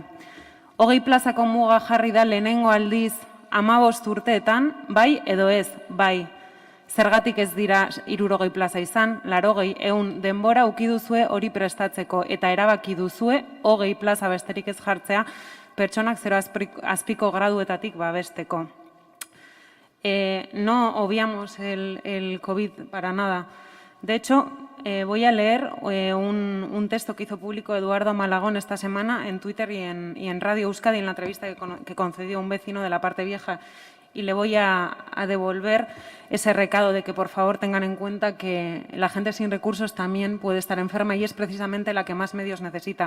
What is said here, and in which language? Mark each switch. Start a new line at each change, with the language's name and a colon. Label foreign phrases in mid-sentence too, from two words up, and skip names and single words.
Basque: 20 plazako muga jarri da lehenengo aldiz 15 urteetan, bai edo ez, bai. Zergatik ez dira 60 plaza izan, 80, 100 denbora uki duzue hori prestatzeko eta erabaki duzue 20 plaza besterik ez jartzea pertsonak 0,5 graduetatik babesteko.
Spanish: No obviamos el COVID para nada. De hecho, voy a leer un texto que hizo público Eduardo Malagón esta semana en Twitter y en Radio Euskadi en la entrevista que concedió un vecino de la parte vieja. Y le voy a devolver ese recado de que por favor tengan en cuenta que la gente sin recursos también puede estar enferma y es precisamente la que más medios necesita.